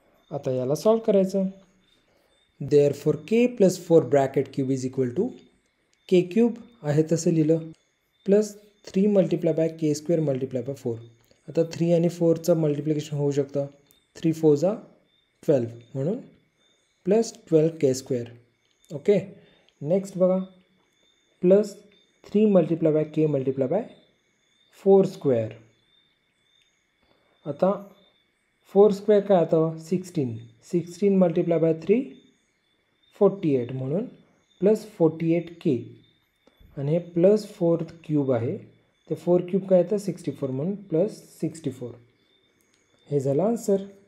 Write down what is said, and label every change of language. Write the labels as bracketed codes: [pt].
[mr] आता याला सॉल्व करायचं. [en] therefore k + 4 bracket cube is equal to k cube [mr] आहे तसं लिहिलं [en] Plus 3 multiply by k² multiply by 4. [mr] आता 3 आणि 4चं मल्टिप्लिकेशन होऊ शकतं 3 4 जा 12 म्हणून प्लस 12 k². ओके, नेक्स्ट बघा [en] Plus 3 multiply by k multiply by 4 square. [mr] आता 4 स्क्वेअर काय आता 16 मल्टिप्लाय बाय 3 48 म्हणून प्लस 48K आणि हे प्लस 4 क्यूब आहे ते 4 क्यूब काय येतं 64 म्हणून प्लस 64. हे झालं आन्सर.